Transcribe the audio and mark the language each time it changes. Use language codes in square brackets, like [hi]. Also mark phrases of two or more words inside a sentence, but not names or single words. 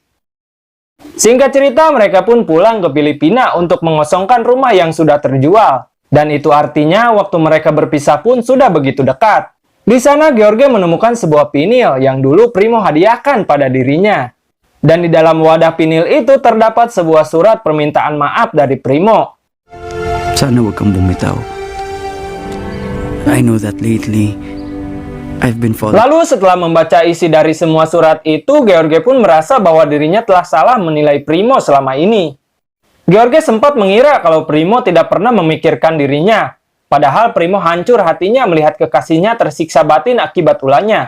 [id] Singkat cerita, mereka pun pulang ke Filipina untuk mengosongkan rumah yang sudah terjual. Dan itu artinya waktu mereka berpisah pun sudah begitu dekat. Di sana George menemukan sebuah pinil yang dulu Primo hadiahkan pada dirinya. Dan di dalam wadah pinil itu terdapat sebuah surat permintaan maaf dari Primo. [tl] Sana huwag kang bumitaw. [en] I know that lately, I've been falling. [id] Lalu setelah membaca isi dari semua surat itu, George pun merasa bahwa dirinya telah salah menilai Primo selama ini. George sempat mengira kalau Primo tidak pernah memikirkan dirinya. Padahal Primo hancur hatinya melihat kekasihnya tersiksa batin akibat ulahnya.